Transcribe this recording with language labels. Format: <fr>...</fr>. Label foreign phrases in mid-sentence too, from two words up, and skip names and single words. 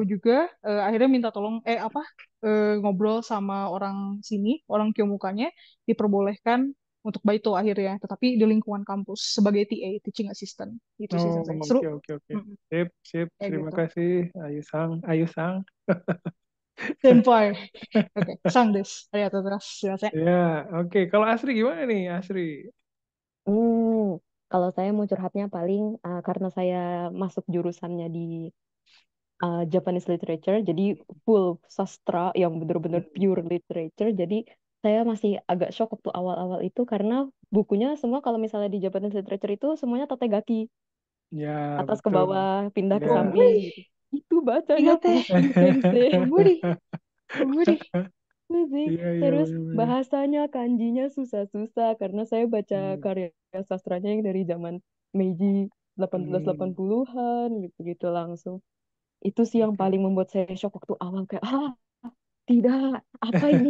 <id>juga akhirnya minta tolong apa ngobrol sama orang sini, orang Kyomukanya diperbolehkan untuk Baito akhirnya, tetapi di lingkungan kampus sebagai TA,</id> <en>teaching assistant.</en> <id>Itu sih Oh, sensei. Seru. oke, oke, oke. Mm-mm. Sip, sip. Kayak Terima gitu. kasih, Ayu Sang. Ayu Sang. Senpai. Oke,</id> <ja>さんです. ありがとうございます. Sumimasen.</ja> <id>Ya, oke. Kalau Asri gimana nih, Asri? Hmm, kalau saya mau curhatnya paling karena saya masuk jurusannya di</id> <en>Japanese literature,</en> <id>jadi full sastra yang benar-benar</id> <en>pure literature.</en> <id>Jadi saya masih agak shock waktu awal-awal itu karena bukunya semua kalau misalnya di</id> <en>Japanese literature</en> <id>itu semuanya tategaki, Ya, atas ke betul. bawah, pindah ke Ya. samping 無理。 gitu. Itu bacanya 苦手。 pusing sensei.</id> <ja>無理。無理。</ja> <id>Pusing. Iya, iya, Terus benar-benar. bahasanya, kanjinya susah-susah karena saya baca Hmm, karya sastranya yang dari zaman Meiji hmm, 1880-an gitu-gitu langsung. Itu sih yang oke. paling membuat saya shock waktu awal kayak, tidak, apa ini?</id>